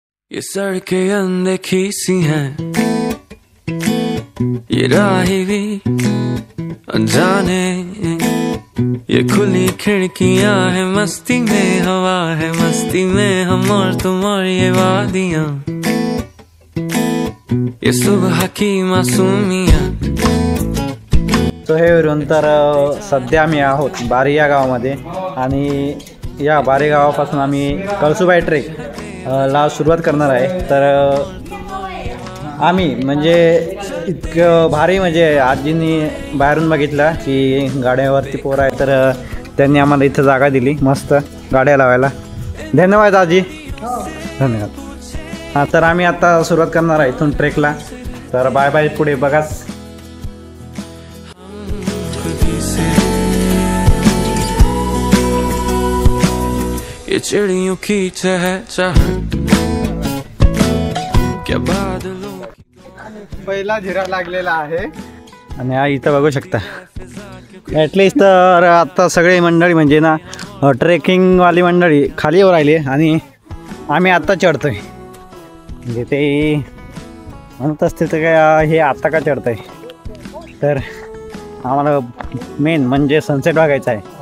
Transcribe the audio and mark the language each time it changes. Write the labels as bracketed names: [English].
[Hindi] ये सड़कें अनदेखी सी हैं, ये राहें भी अनजाने, ये खुली खिड़कियां है, मस्ती में हवा है, मस्ती में हम और तुम और ये वादियां, ये सुबह की मासूमियां. [Marathi] सो हे वरून तर सध्या आम्ही आहोत बारी या गावामध्ये आणि या बारी गावापासून आम्ही कळसुबाई ट्रेक ला सुरुवात करणार आहे. तर आम्ही म्हणजे इतकं भारी, म्हणजे आजींनी बाहेरून बघितलं की गाड्यावरती पोरं आहे, तर त्यांनी आम्हाला इथं जागा दिली मस्त गाड्या लावायला. धन्यवाद आजी, धन्यवाद. हां, तर आम्ही आता सुरुवात करणार आहे इथून ट्रेकला. तर बाय बाय, पुढे बघाच. [Hindi] ये चिड़ियों की चहचहाट, क्या बादलों [Marathi] पहिला झिरा लागलेला आहे आणि हा इथं बघू शकता. ॲटलिस्ट तर आता सगळी मंडळी म्हणजे ना ट्रेकिंगवाली मंडळी खाली येऊ राहिली आणि आम्ही आत्ता चढतोय. म्हणजे ते म्हणत असते तर काय हे आत्ता का चढतंय, तर आम्हाला मेन म्हणजे सनसेट बघायचा आहे.